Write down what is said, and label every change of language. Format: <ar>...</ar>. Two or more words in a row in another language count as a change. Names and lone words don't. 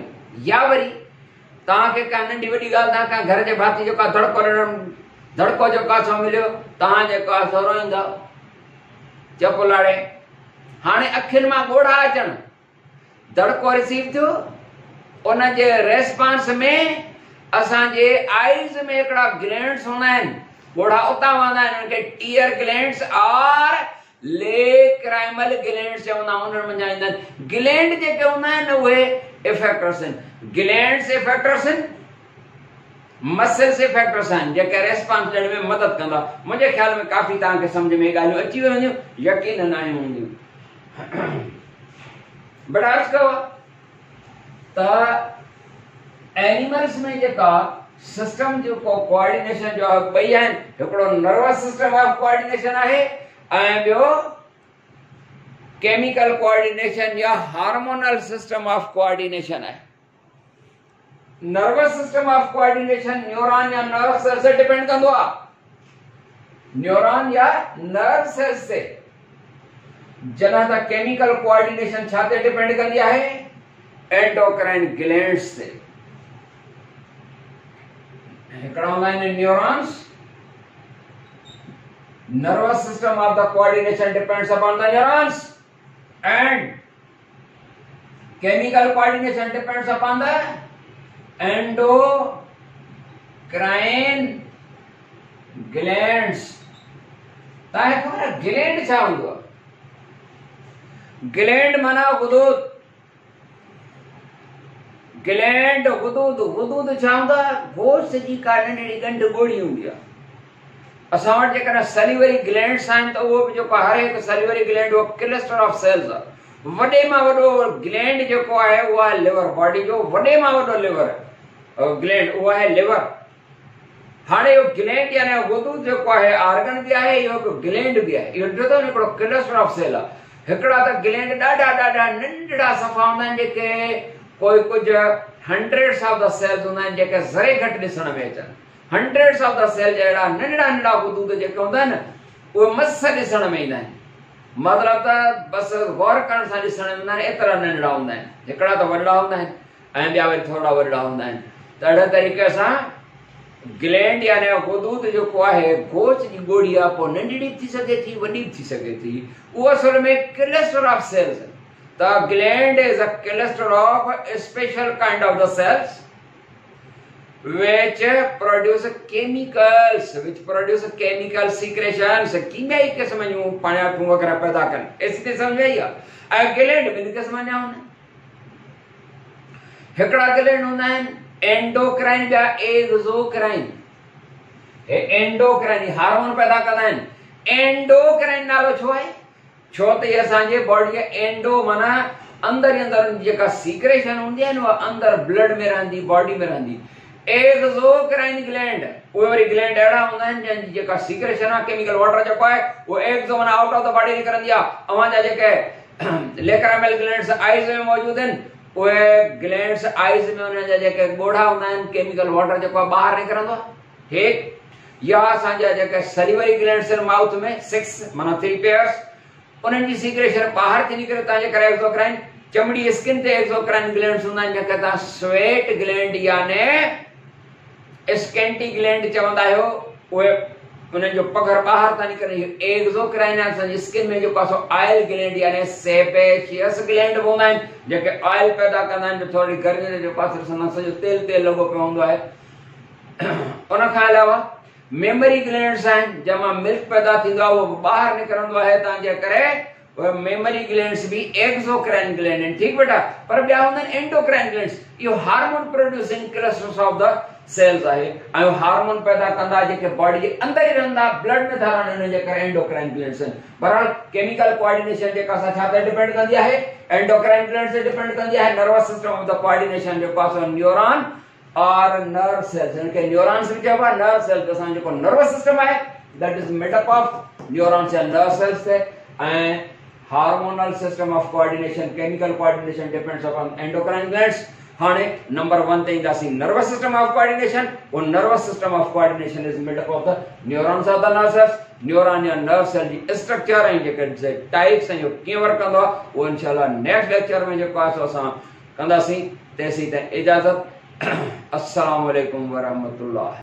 <sd>या वरी तव्हांखे का नंढी वॾी ॻाल्हि, तव्हां घर जे भाती जेको आहे धड़को जेको आहे सो मिलियो, तव्हां जेको आहे सो रोईंदव चप लाड़े। हाणे अखियुनि मां ॻोढ़ा अचनि, धड़को रिसीव थियो, उन जे रेस्पॉन्स में असांजे आइज़ में हिकिड़ा ग्लैंड्स हूंदा आहिनि, ॻोढ़ा उतां वहंदा आहिनि, उनखे</sd> <en>tear glands</en> <sd>और</sd> <en>lacrimal glands</en> <sd>चवंदा, उन्हनि मंझां ईंदा आहिनि। ग्लैंड जेके हूंदा आहिनि उहे इफेक्टर्स आहिनि।</sd> <en>glands effectors</en> <sd>आहिनि,</sd> <en>muscles effectors</en> <sd>आहिनि जेके रेस्पॉन्स ॾियण में मदद कंदा। मुंहिंजे ख़्याल में काफ़ी तव्हांखे सम्झ में ॻाल्हियूं अची वेंदियूं, यकीन न हूंदियूं। बड़ा अर्ज़ु कयो त एनिमल्स में जेका सिस्टम जेको कोऑर्डिनेशन जो आहे, ॿई आहिनि।</sd> <en>हिकिड़ो nervous system of coordination</en> <sd>आहे, ऐं ॿियो</sd> <en>chemical coordination या hormonal system of coordination है। nervous system of coordination neuron या nerve cell से डिपेंड</en> <sd>कंदो आहे।</sd> <en>न्यूरॉन या nerve cell से।</en> <sd>जॾहिं त केमिकल कोऑर्डिनेशन छा ते डिपेंड कंदी आहे?</sd> <en>endocrine glands से।</en> <sd>हिकिड़ा हूंदा आहिनि न्यूरॉन्स।</sd> <en>Nervous system of the coordination depends upon the neurons, and chemical coordination depends upon the endocrine glands.</en> <sd>ताहे खबर ग्लैंड छा हूंदो आहे? ग्लैंड माना हुदूद। ग्लैंड हुदूद छा हूंदा? गोश्त जी का नंढड़ी गंढ गोड़ी हूंदी आहे। असां वटि जेकॾहिं</sd> <en>salivary glands</en> <sd>आहिनि, त उहो बि जेको हर हिकु</sd> <en>salivary gland</en> <sd>उहो</sd> <en>cluster of cells</en> <sd>आहे। वॾे मां वॾो ग्लैंड जेको आहे उहो आहे लिवर। बॉडी जो वॾे मां वॾो</sd> <en>liver gland</en> <sd>उहो आहे लिवर। हाणे इहो ग्लैंड यानी वधूद जेको आहे ऑर्गन बि आहे, इहो हिकु ग्लैंड बि आहे। इहो ॾिठो हिकिड़ो</sd> <en>cluster of cell</en> <sd>आहे। हिकिड़ा त ग्लैंड ॾाढा नंढड़ा सफ़ा हूंदा आहिनि, जेके कोई कुझु</sd> <en>hundreds of the cells</en> <sd>हूंदा आहिनि, जेके ज़रे घटि ॾिसण में अचनि।</sd> <en>hundreds of the cell</en> <sd>जहिड़ा नंढड़ा हुदूद जेके हूंदा आहिनि, उहे मस ॾिसण में ईंदा आहिनि। मतिलबु त बसि गौर करण सां ॾिसण में ईंदा आहिनि, एतिरा नंढड़ा हूंदा आहिनि। हिकिड़ा त वॾा हूंदा आहिनि ऐं ॿिया वरी थोरा वॾा हूंदा आहिनि। त अहिड़े तरीक़े सां ग्लैंड यानी हुदूद जेको आहे, गोश्त जी गोड़ी आहे, पोइ नंढड़ी थी सघे थी, वॾी बि थी सघे थी। उहो असल में</sd> <en>cluster of cells. त gland is a cluster of special kind of the cells, which produce chemicals secretions,</en> <sd>कीमियाई किस्म जूं पाणी वगैरह पैदा कन। एसिड समझ आई आहे। ग्लैंड ॿिनि क़िस्मनि जा हूंदा आहिनि। हिकिड़ा ग्लैंड हूंदा आहिनि एंडोक्राइन, ॿिया एक्सोक्राइन। हे</sd> <en>endocrine hormone</en> <sd>पैदा कंदा आहिनि। एंडोक्राइन नालो छो आहे? छो त ये असांजे बॉडी एंडो माना अंदर ही अंदर जेका सीक्रेशन हूंदी आहे न उहा अंदर ब्लड में रहंदी, बॉडी में रहंदी।</sd> <en>exocrine gland</en> <sd>उहे वरी ग्लैंड अहिड़ा हूंदा आहिनि जंहिंजी जेका सीक्रेशन आहे</sd> <en>chemical water</en> <sd>जेको आहे उहो एक्सो माना</sd> <en>out of the body</en> <sd>निकिरंदी आहे। अवांजा जेके</sd> <en>lacrimal glands</en> <sd>आइज में मौजूद आहिनि उहे</sd> <en>glands eyes</en> <sd>में उन्हनि जा जेके ॻोढ़ा हूंदा आहिनि</sd> <en>chemical water</en> <sd>जेको आहे ॿाहिरि निकिरंदो आहे। हे या असांजा जेके</sd> <en>salivary glands</en> <sd>आहिनि माउथ में 6 माना 3 पेयर्स उन्हनि जी सीक्रेशन ॿाहिरि थी निकिरे तव्हांजे करे एक्सोक्राइन। चमड़ी स्किन ते</sd> <en>exocrine glands</en> <sd>हूंदा आहिनि जंहिंखे तव्हां</sd> <en>sweat gland</en> <sd>याने</sd> <en>scanty gland</en> <sd>चवंदा आहियो। उहे उन्हनि जो पघर ॿाहिरि था निकिरे। एक्सोक्राइन असांजी स्किन में जेको आहे</sd> <en>oil gland</en> <sd>याने</sd> <en>sebaceous gland</en> <sd>हूंदा आहिनि जेके ऑयल पैदा कंदा आहिनि। थोरी गर्मी जे पासे सॼो तेल तेल लॻो पियो हूंदो आहे। उन खां अलावा</sd> <en>mammary glands</en> <sd>आहिनि जंहिंमां मिल्क पैदा थींदो आहे उहो ॿाहिरि निकिरंदो आहे तव्हांजे करे।</sd> <en>mammary glands भी exocrine gland आहिनि।</en> <sd>ठीक बेटा। पर ॿिया हूंदा आहिनि</sd> <en>endocrine glands.</en> <sd>इहो</sd> <en>hormone producing clusters of the cells</en> <sd>आहे ऐं हार्मोन पैदा कंदा जेके बॉडी जे अंदर ही रहंदा, ब्लड में था रहनि, उन जे करे</sd> <en>endocrine glands</en> <sd>आहिनि। बहरहाल</sd> <en>chemical coordination</en> <sd>जेका असां छा ते डिपेंड कंदी आहे?</sd> <en>endocrine glands</en> <sd>ते डिपेंड कंदी आहे।</sd> <en>nervous system of the coordination</en> <sd>जेको आहे</sd> <en>न्यूरॉन और nerve cells, इनके न्यूरॉन्स</en> <sd>भी चइबो आहे।</sd> <en>nerve cells</en> <sd>असां जेको</sd> <en>nervous system आहे that is made up of neurons and nerve cells ते। ऐं hormonal system of coordination chemical coordination depends upon endocrine glands.</en> <sd>हाणे नंबर 1 ते ईंदासीं</sd> <en>nervous system of coordination. वो nervous system of coordination is made up of the neurons of the nerve cells.</en> <sd>न्यूरॉन या</sd> <en>nerve cell</en> <sd>जी स्ट्रक्चर ऐं जेके टाइप्स ऐं कीअं वर्क कंदो आहे उहो इंशाल्लाह</sd> <en>next lecture</en> <sd>में जेको आहे सो असां कंदासीं। तेसीं ताईं इजाज़त।</sd> <ar>السلام عليكم ورحمة الله.</ar>